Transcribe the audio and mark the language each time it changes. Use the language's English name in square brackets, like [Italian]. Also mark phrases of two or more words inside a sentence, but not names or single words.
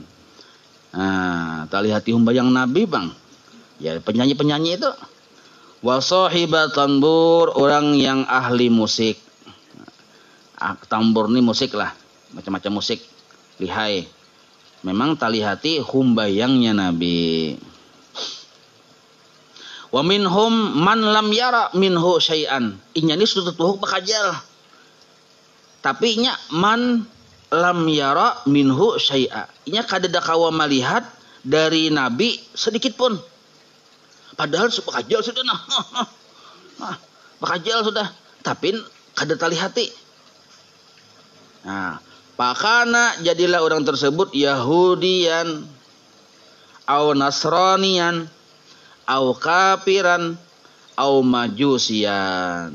[Banjar] Nah, tali hati humbayang Nabi bang. Ya penyanyi-penyanyi itu. [Arabic] وصاحبة الطنبور, [Banjar] orang yang ahli musik. Tambur ini musik lah, macam-macam musik, lihai. Memang tali hati humbayangnya Nabi. [Arabic] ومنهم من لم ير منه شيئا. [Banjar] Inya ini sudah tuhuk bakajal. Tapi inya [Arabic] من لم ير منه شيئا. [Banjar] Inya kadada kawa melihat dari Nabi sedikit pun. Padahal bakajal sudah nah. Bakajal sudah. Tapi kada tali hati. Nah, pakana jadilah orang tersebut [Arabic] يهوديا أو نصرانيا أو كافرا أو مجوسيا.